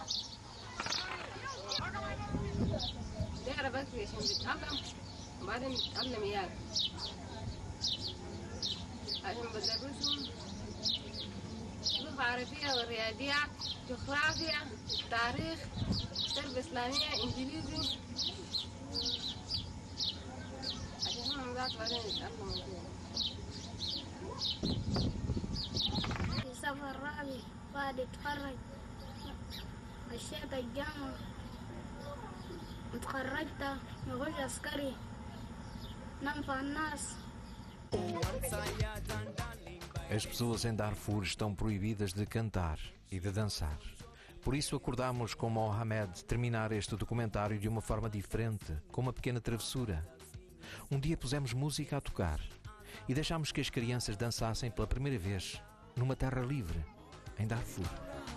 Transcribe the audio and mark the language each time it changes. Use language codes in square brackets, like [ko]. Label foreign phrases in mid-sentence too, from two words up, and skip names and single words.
[ar] تقرا بس عشان تتأقلم وبعدين تتأقلم إياك عشان بدرسهم لغة عربية ورياضيات جغرافيا تاريخ تربية إسلامية إنجليزي عشان هم ذات بعدين يتأقلموا فيها. في سفر رابع بعد اتخرج خشيت الجامعة اتخرجت نخش عسكري ننفع الناس. [pt] As pessoas em Darfur estão proibidas de cantar e de dançar. Por isso acordamos com Mohamed terminar este documentário de uma forma diferente, com uma pequena travessura. Um dia pusemos música a tocar e deixámos que as crianças dançassem pela primeira vez numa terra livre, em Darfur.